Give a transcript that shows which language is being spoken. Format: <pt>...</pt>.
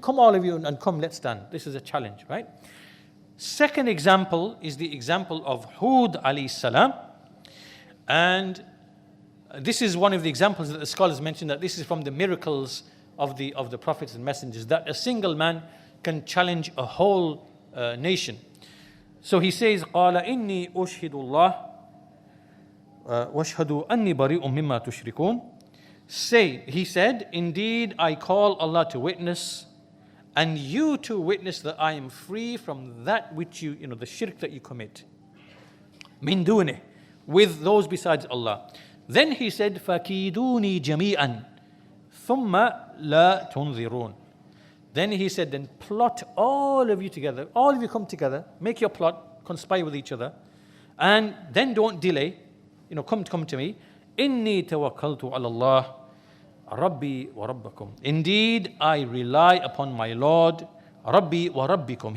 <en>Come all of you and come, let's stand. This is a challenge, right? Second example is the example of Hud alayhi salam. And this is one of the examples that the scholars mention, that this is from the miracles of the prophets and messengers, that a single man can challenge a whole nation. So he says,</en> <ar>قَالَ إِنِّي أُشْهِدُ اللَّهِ وَاشْهَدُوا أَنِّي بَرِيءٌ مِّمَّا تُشْرِكُونَ.</ar> <en>Say, he said, indeed I call Allah to witness, and you to witness that I am free from that which you the shirk that you commit.</en> <ar>مِن دُونِهِ,</ar> <en>with those besides Allah. Then he said,</en> <ar>فَكِيدُونِي جَمِيعًا ثُمَّ لَا تُنظِرُونَ.</ar> <en>Then he said, then plot all of you together, all of you come together, make your plot, conspire with each other, and then don't delay, come to me.</en> <ar>Inni tawakkaltu ala Allah, Rabbi wa Rabbakum.</ar> <en>Indeed, I rely upon my Lord,</en> <ar>Rabbi wa Rabbikum.</ar>